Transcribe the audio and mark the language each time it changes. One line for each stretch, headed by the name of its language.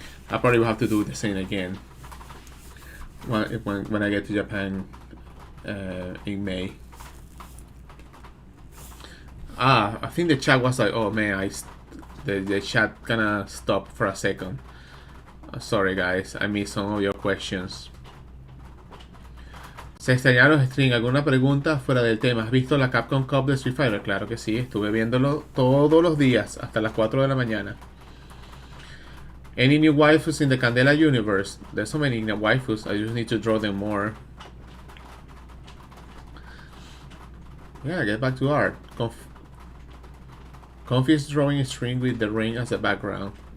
English: I probably will have to do the same again when I get to Japan in May. I think the chat was like, oh man, the chat kinda stopped for a second. Sorry guys, I missed some of your questions.
Spanish: ¿Se extrañaron los streams? ¿Alguna pregunta fuera del tema? ¿Has visto la Capcom Cup de Street Fighter? Claro que sí, estuve viéndolo todos los días hasta las 4 de la mañana.
English: Any new waifus in the Candela universe? There's so many waifus, I just need to draw them more. Yeah, get back to art. Comfy is drawing a string with the ring as a background.